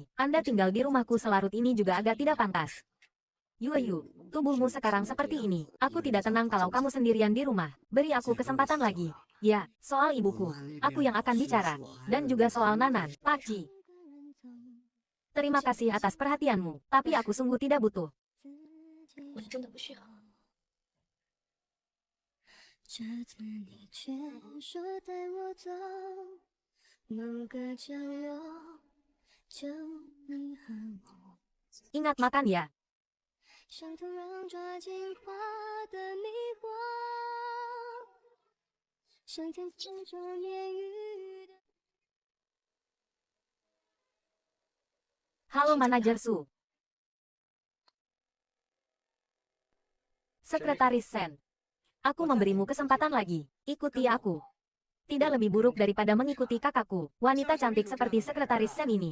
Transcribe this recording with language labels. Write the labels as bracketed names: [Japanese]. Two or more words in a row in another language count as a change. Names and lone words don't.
[Indonesian] Anda tinggal di rumahku selarut ini juga agak tidak pantas. Yu, tubuhmu sekarang seperti ini. Aku tidak tenang kalau kamu sendirian di rumah. Beri aku kesempatan lagi. Ya, soal ibuku. Aku yang akan bicara. Dan juga soal Nanan, Pakci. Terima kasih atas perhatianmu. Tapi aku sungguh tidak butuh. [Chinese] 我真的不需要。这次你却说带我走某个角落，就你和我。 [Indonesian] Ingat makan ya. [Chinese] 像土壤抓进花的迷惑，像天空中烟雨的。 [Indonesian] Halo Manajer Su. Sekretaris Sen. Aku memberimu kesempatan lagi. Ikuti aku. Tidak lebih buruk daripada mengikuti kakakku. Wanita cantik seperti Sekretaris Sen ini.